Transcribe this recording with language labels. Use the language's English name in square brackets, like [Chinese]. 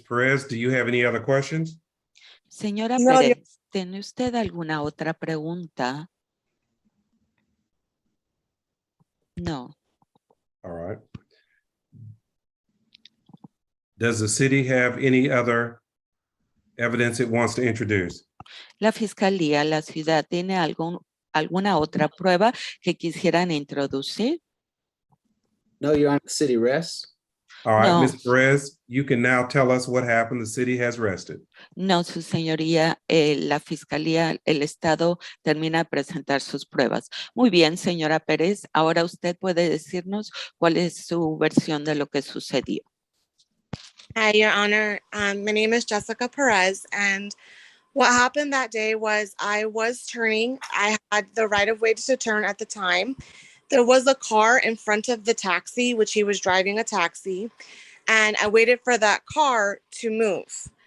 [English] Perez, do you have any other questions? [Spanish] Señora Pérez, ¿tiene usted alguna otra pregunta? [English] No. All right. Does the city have any other evidence it wants to introduce? [Spanish] La Fiscalía, la ciudad, ¿tiene alguna otra prueba que quisieran introducir? [English] No, Your Honor, the city rests. All right, [Spanish] No. [English] Ms. Perez, you can now tell us what happened. The city has rested. [Spanish] No, su señoría, la fiscalía, el Estado termina de presentar sus pruebas. Muy bien, señora Pérez, ahora usted puede decirnos cuál es su versión de lo que sucedió. [English] Hi, Your Honor. My name is Jessica Perez, and what happened that day was I was turning. I had the right of way to turn at the time. There was a car in front of the taxi, which he was driving a taxi, and I waited for that car to move.